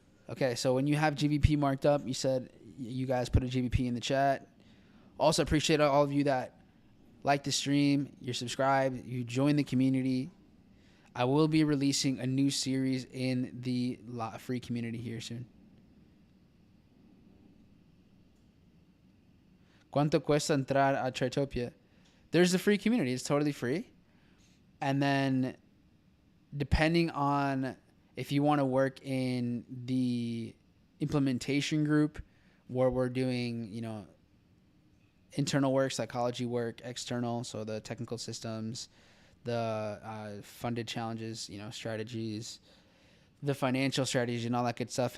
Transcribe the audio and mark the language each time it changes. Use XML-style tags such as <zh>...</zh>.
<en>Okay, so when you have GBP marked up, you said you guys put a GBP in the chat. Also appreciate all of you that like the stream, you're subscribed, you join the community. I will be releasing a new series in the free community here soon.</en> <es>¿Cuánto cuesta entrar a Tradetopia?</es> <en>There's a free community. It's totally free. And then depending on if you want to work in the implementation group where we're doing, internal work, psychology work, external, so the technical systems, the funded challenges, strategies, the financial strategies and all that good stuff.</en>